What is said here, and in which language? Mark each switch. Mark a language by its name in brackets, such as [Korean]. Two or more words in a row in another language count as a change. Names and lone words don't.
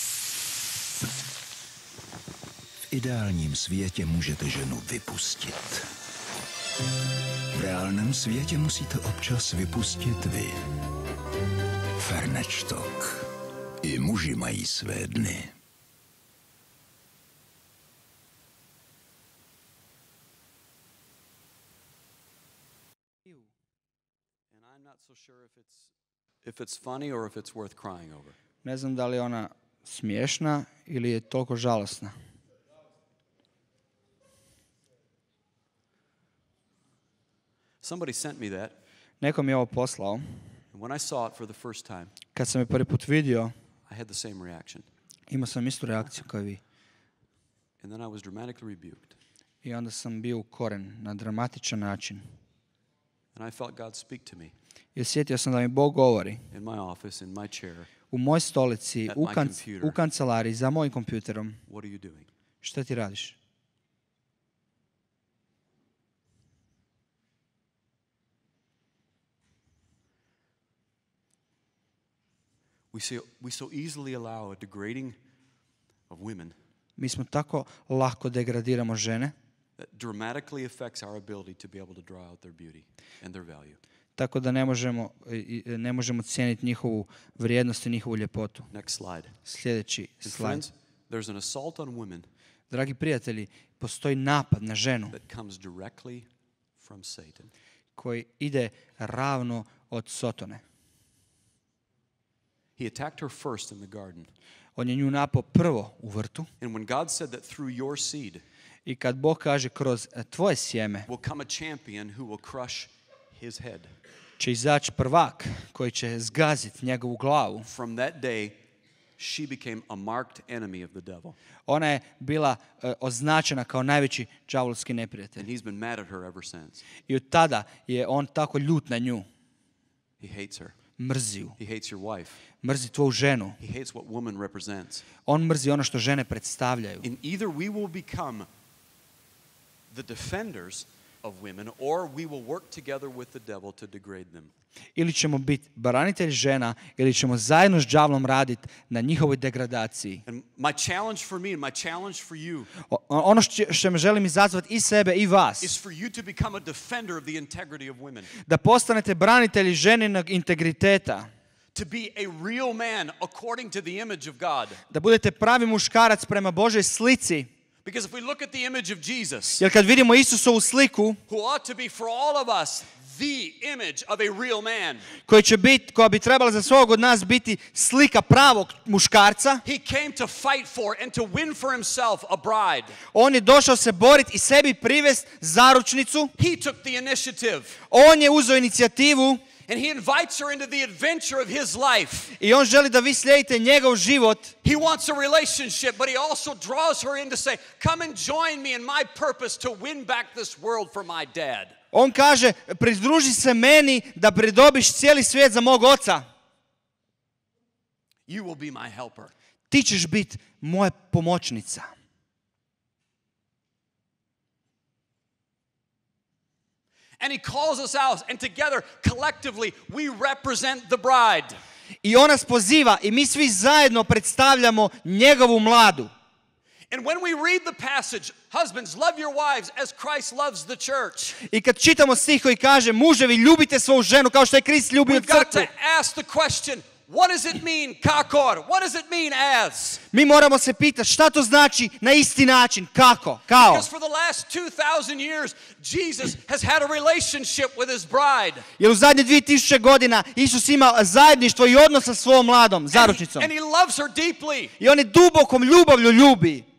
[Czech] V ideálním světě můžete ženu vypustit. V reálném světě musíte občas vypustit vy. Fernečtok. I muži mají své dny. [English] And I'm not so sure if it's funny or if it's worth crying over. [Croatian] Ne znam da li je ona smiješna ili je toliko žalosna. [English] Somebody sent me that. [Croatian] Neko mi je ovo poslao. [English] And when I saw it for the first time, [Croatian] Kad sam je prvi put vidio, [English] I had the same reaction. [Croatian] imao sam istu reakciju kao i vi. [English] And then I was dramatically rebuked. [Croatian] I onda sam bio ukoren na dramatičan način. [English] And I felt God speak to me [Croatian] I osjetio sam da mi Bog govori [English] in my office, in my chair. [Croatian] u mojoj stolici, [English] At my computer. [Croatian] u kancelariji, za mojim kompjuterom. [English] What are you doing? [Croatian] Šta ti radiš? [English] We so easily allow a degrading of women [Croatian] Mi smo tako lako degradiramo žene, [English] that dramatically affects our ability to be able to draw out their beauty and their value. [Croatian] tako da ne možemo cijeniti njihovu vrijednost i njihovu ljepotu. [English] Next slide. [Croatian] Sljedeći [English] And [Croatian] slajd. [English] friends, there's an assault on women [Croatian] Dragi prijatelji, postoji napad na ženu [English] that comes directly from Satan. [Croatian] koji ide ravno od Sotone. [English] He attacked her first in the garden. [Croatian] On je nju napao prvo u vrtu [English] And when God said that through your seed [Croatian] i kad Bog kaže kroz tvoje sjeme [English] will come a champion who will crush his head. [Croatian] će izaći prvak koji će zgaziti njegovu glavu. [English] From that day, she became a marked enemy of the devil. [Croatian] Ona je bila označena kao najveći đavolski [English] And [Croatian] neprijatelj. [English] he's been mad at her ever since. [Croatian] I od tada je on tako ljut na nju. [English] He hates her. [Croatian] Mrzi ju. [English] He hates your wife. [Croatian] Mrzi tvoju ženu. [English] He hates what woman represents. [Croatian] On mrzi ono što žene predstavljaju. [English] And either we will become the defenders of women or we will work together with the devil to degrade them. [Croatian] Ili ćemo biti branitelj žena ili ćemo zajedno s đavlom raditi na njihovoj degradaciji. [English] And my challenge for me and my challenge for you [Croatian] Ono što me želim izazvati i sebe i vas, [English] is for you to become a defender of the integrity of women. [Croatian] da postanete branitelji ženinog integriteta, [English] To be a real man according to the image of God. [Croatian] da budete pravi muškarac prema Božoj slici. [English] Because if we look at the image of Jesus, [Croatian] Jer kad vidimo Isusovu sliku, [English] who ought to be for all of us the image of a real man, [Croatian] koja bi trebala za svog od nas biti slika pravog muškarca, [English] he came to fight for and to win for himself a bride. [Croatian] on je došao se boriti i sebi privest zaručnicu. [English] He took the initiative [Croatian] On je uzeo inicijativu [English] and he invites her into the adventure of his life. [Croatian] i on želi da vi slijedite njegov život. [English] He wants a relationship, but he also draws her in to say, come and join me in my purpose to win back this world for my dad. [Croatian] On kaže, pridruži se meni da pridobiš cijeli svijet za mog oca. [English] You will be my helper. [Croatian] Ti ćeš biti moja pomoćnica. [English] And he calls us out, and together, collectively, we represent the bride. [Croatian] I on nas poziva i mi svi zajedno predstavljamo njegovu mladu. [English] And when we read the passage, husbands, love your wives as Christ loves the church. [Croatian] I kad čitamo stih koji kaže, muževi, ljubite svoju ženu kao što je Krist ljubio [English] We've got to [Croatian] crkvu. [English] ask the question, what does it mean, kakor? What does it mean as? [Croatian] Mi moramo se pitati šta to znači na isti način, kako, kao. [English] Because for the last 2,000 years, Jesus has had a relationship with his bride. [Croatian] Jer u zadnje 2000 godina Isus ima zajedništvo i odnos sa svojom mladom, zaručnicom. [English] And he loves her deeply. [Croatian] I on je dubokom ljubavlju ljubi.